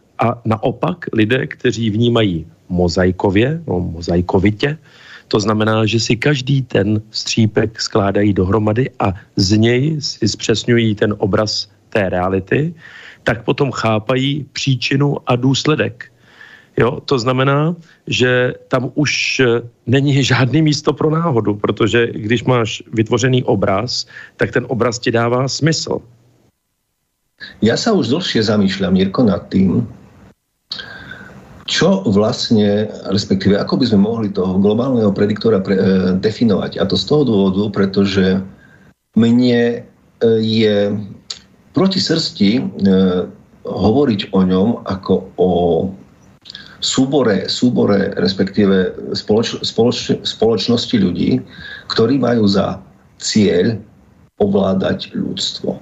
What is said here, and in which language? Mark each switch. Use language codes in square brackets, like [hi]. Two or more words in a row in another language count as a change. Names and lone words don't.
[cs] A naopak lidé, kteří vnímají mozaikovitě, to znamená, že si každý ten střípek skládají dohromady a z něj si zpřesňují ten obraz té reality, tak potom chápají příčinu a důsledek. Jo, to znamená, že tam už není žádný místo pro náhodu, protože když máš vytvořený obraz, tak ten obraz ti dává smysl. [sk] Ja sa už dlhšie zamýšľam, Jirko, nad tým, čo vlastne, respektíve ako by sme mohli toho globálneho prediktora definovať. A to z toho dôvodu, pretože mne je proti srsti hovoriť o ňom ako o súbore respektíve spoločnosti ľudí, ktorí majú za cieľ ovládať ľudstvo.